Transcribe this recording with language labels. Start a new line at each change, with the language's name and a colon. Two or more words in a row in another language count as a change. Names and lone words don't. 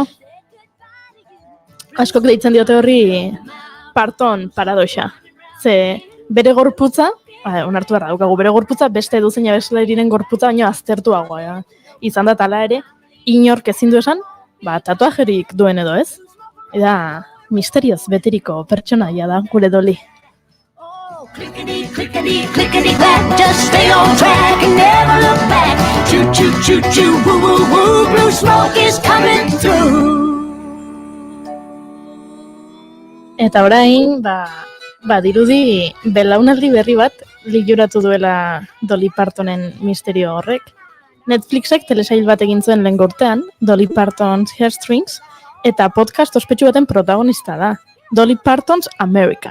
Basque: Askok deitzen diote horri Parton paradoxa. Ze bere gorputza, onartu beharra daukagu, bere gorputza beste edozein abeslariren gorputza baino aztertuagoa. Izan da tala ere, inork ezin du esan, tatuajerik duen edo ez. Eta misterioz beteriko pertsonaia da gure Dolly.
English: Clickety, clickety, clickety, clack. Just stay on track and never look back. Choo, choo, choo, choo, woo, woo, woo. Blue smoke is coming through.
Basque: Eta orain, dirudi belaunaldi berri bat liuratu duela Dolly Partonen misterio horrek. Netflixek telesail bat egin zuen lehen urtean, Dolly Parton's Heartstrings, eta podcast ospetsu baten protagonista da, Dolly Parton's America.